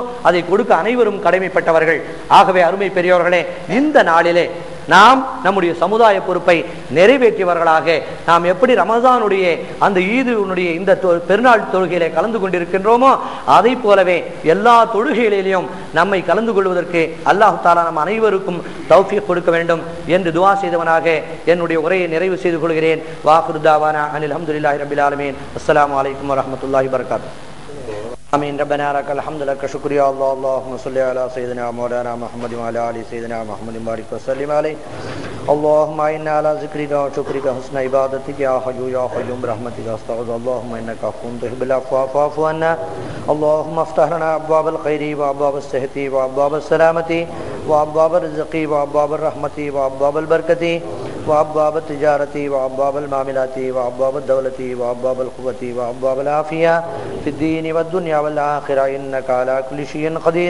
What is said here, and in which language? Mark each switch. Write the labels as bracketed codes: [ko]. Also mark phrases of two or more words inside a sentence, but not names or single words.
[ta] அதை கொடுக்க அனைவரும் கடமைப்பட்டவர்கள். ஆகவே அருமை பெரியவர்களே, இந்த நாளிலே நாம் நம்முடைய சமுதாய பொறுப்பை நிறைவேற்றியவர்களாக நாம் எப்படி ரமதானுடைய அந்த ஈதுனுடைய இந்த பெருநாள் தொழுகையிலே கலந்து கொண்டிருக்கின்றோமோ அதை போலவே எல்லா தொழுகைகளிலும் நம்மை கலந்து கொள்வதற்கு அல்லாஹ் தஆலா நம் அனைவருக்கும் தௌஃபீக் கொடுக்க வேண்டும் என்று துஆ செய்தவனாக என்னுடைய உரையை நிறைவு செய்து கொள்கிறேன். [ar] وآخر دعوانا أن الحمد لله رب العالمين. السلام عليكم ورحمة الله وبركاته. آمين. ربنا لك الحمد لك شكر يا الله. اللهم صل على سيدنا مولانا محمد وعلى آل سيدنا محمد بارك وسلم عليه. اللهم إنا على ذكرك وشكرك حسن عبادتك يا حي يا قيوم برحمتك أستغفر. اللهم إنك عفو تحب العفو فاعف عنا. اللهم افتح لنا أبواب الخير وأبواب الصحة وأبواب السلامة وأبواب الرزق وأبواب الرحمة وأبواب البركة وأبواب التجارة وأبواب المعاملات وأبواب الدولة وأبواب القوة وأبواب العافية في الدين والدنيا والآخرة إنك على كل شيء قدير.